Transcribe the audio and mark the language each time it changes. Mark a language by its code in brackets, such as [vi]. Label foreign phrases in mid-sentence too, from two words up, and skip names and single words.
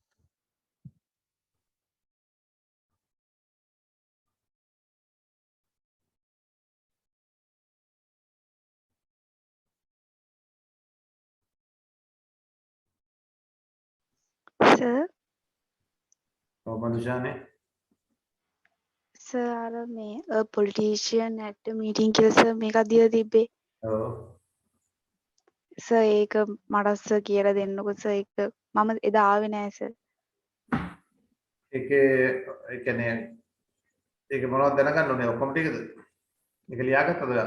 [en] Sir, Oh, Madhushani. sir, [si] අර මේ [en] a politician at the meeting [si] කියලා sir මේකක් දීලා තිබ්බේ. [en] Oh. [si] sir ඒක මට sir කියලා දෙන්නකෝ sir ඒක මම එදා ආවේ නෑ sir. ඒ කියන්නේ ඒක මොනවද දැනගන්න ඕනේ ඔක්කොම ටිකද? ඒක ලියාගත්තද ඔයා?